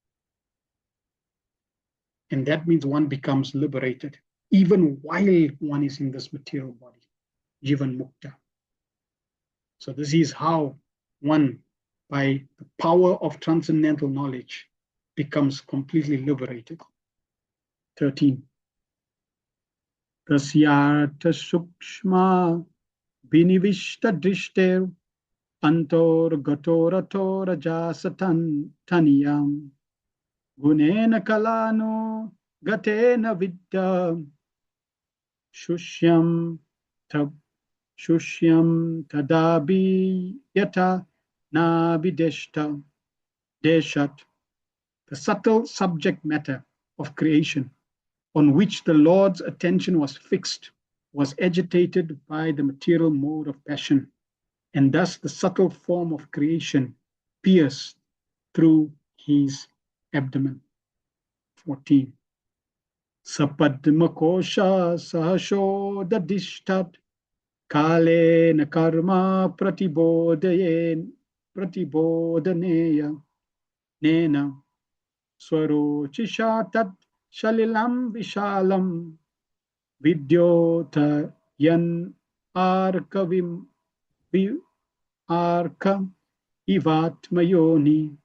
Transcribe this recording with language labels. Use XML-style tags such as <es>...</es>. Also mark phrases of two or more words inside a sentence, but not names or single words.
<en>And that means one becomes liberated, even while one is in this material body,</en> <sa>Jivan Mukta.</sa> <en>So this is how one, by the power of transcendental knowledge, becomes completely liberated. 13.</en> <sa>Tasyartha sukshma binivishta drishter antor gatorato rajasatan taniyam gunena kalano gatena vidya shusyam tadabi yata nabideshta deshat.</sa> <en>The subtle subject matter of creation on which the Lord's attention was fixed was agitated by the material mode of passion, and thus the subtle form of creation pierced through his abdomen. 14.</en> <sa>Sapadmakosha sahashodadishtat kale na karma pratibodaneya nena swarochisha tat shalilam vishalam vidyota yan arkavim arka ivatmayoni.</sa>